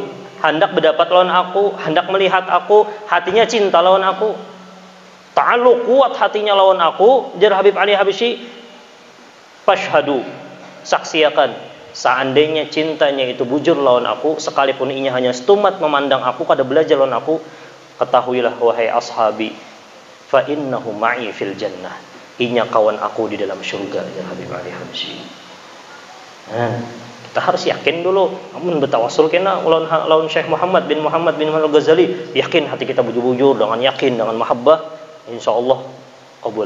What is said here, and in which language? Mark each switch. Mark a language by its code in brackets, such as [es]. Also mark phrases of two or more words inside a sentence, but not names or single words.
[bjn] Hendak berdapat lawan aku, hendak melihat aku, hatinya cinta lawan aku. Ta'alluq kuat hatinya lawan aku, jar Habib Ali Habsyi. Fashhadu, saksiakan, seandainya cintanya itu bujur lawan aku, sekalipun inya hanya setumat memandang aku, kada belajar lawan aku, ketahuilah wahai ashabi, [ar] فإنه معي في الجنة. [bjn] Inya kawan aku di dalam syurga, jar Habib Ali Habsyi. Kita harus yakin dulu. Namun bertawassul kena lawan Syekh Muhammad bin Al-Ghazali, yakin hati kita bujur-bujur dengan yakin, dengan mahabbah, insyaallah kabul.